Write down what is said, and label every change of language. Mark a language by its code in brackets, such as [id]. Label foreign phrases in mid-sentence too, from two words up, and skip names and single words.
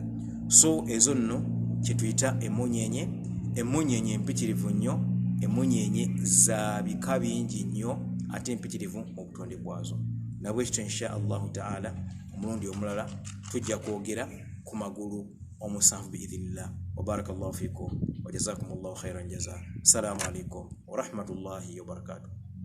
[lg] So ezo nno kye tuyita emunyeenye. Emunyeenye empitirivu nnyo, emunyeenye za bika bingi nnyo ate empitirivu mu butonde bwazo. Nabwekityo [ar] إن شاء الله تعالى [lg] omulundi omulala tujja kwogera ku magulu omusanvu biidhinillah. [ar] وبارك الله فيكم وجزاكم الله خيرا جزاء. السلام عليكم ورحمة الله وبركاته.